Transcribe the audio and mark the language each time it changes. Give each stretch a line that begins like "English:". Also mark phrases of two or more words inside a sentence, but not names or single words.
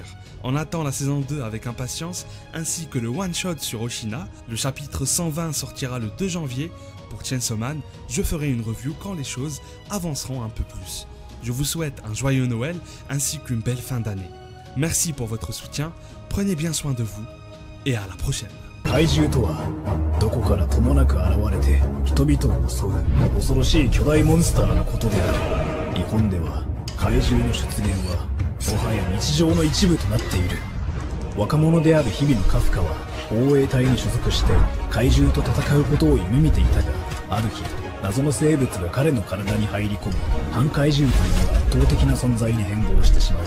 French: On attend la saison 2 avec impatience, ainsi que le one-shot sur Oshina. Le chapitre 120 sortira le 2 janvier. Pour Chainsaw Man, je ferai une review quand les choses avanceront un peu plus. Je vous souhaite un joyeux Noël ainsi qu'une belle fin d'année. Merci pour votre soutien, prenez bien soin de vous et à la prochaine.
Japanese: 怪獣とはどこからともなく現れて人々を襲う恐ろしい巨大モンスターのことである。日本では怪獣の出現はもはや日常の一部となっている。若者である日々のカフカは防衛隊に所属して怪獣と戦うことを夢見ていたが、ある日謎の生物が彼の体に入り込み反怪獣という圧倒的な存在に変貌してしまう。